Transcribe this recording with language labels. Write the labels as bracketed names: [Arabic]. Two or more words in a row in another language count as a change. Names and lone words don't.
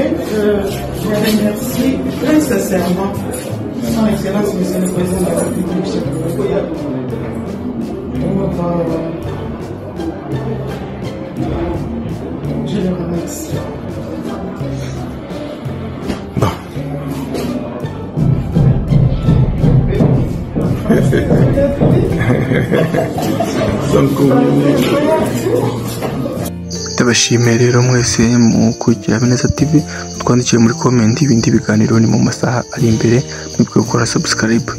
[French] Je remercie très sincèrement Son Excellence, Monsieur le Président de la République. Je le remercie. Bon. [Kinyarwanda] Ndabashimiye rero mwese mukurikira Habineza TV, twandikire muri comment ibindi biganiro ni mu masaha ari imbere, mwibwe gukora subscribe.